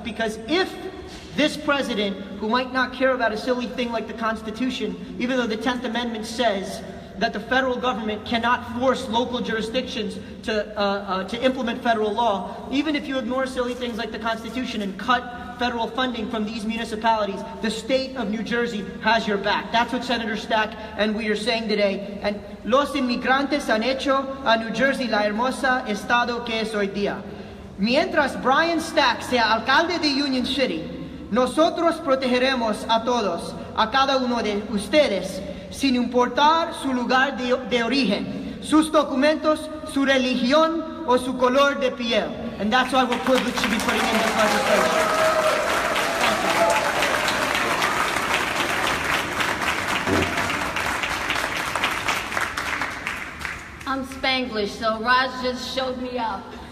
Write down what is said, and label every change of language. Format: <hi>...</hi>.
<en>Because if this president, who might not care about a silly thing like the Constitution, even though the 10th Amendment says that the federal government cannot force local jurisdictions to implement federal law, even if you ignore silly things like the Constitution and cut federal funding from these municipalities, the state of New Jersey has your back. That's what Senator Stack and we are saying today.</en> <es>And los inmigrantes han hecho a New Jersey la hermosa estado que es hoy día. Mientras Brian Stack sea alcalde de Union City, nosotros protegeremos a todos, a cada uno de ustedes, sin importar su lugar de origen, sus documentos, su religión o su color de piel.</es> <en>And that's why we're privileged to be putting in this legislation. I'm Spanglish, so Raj just showed me up.</en>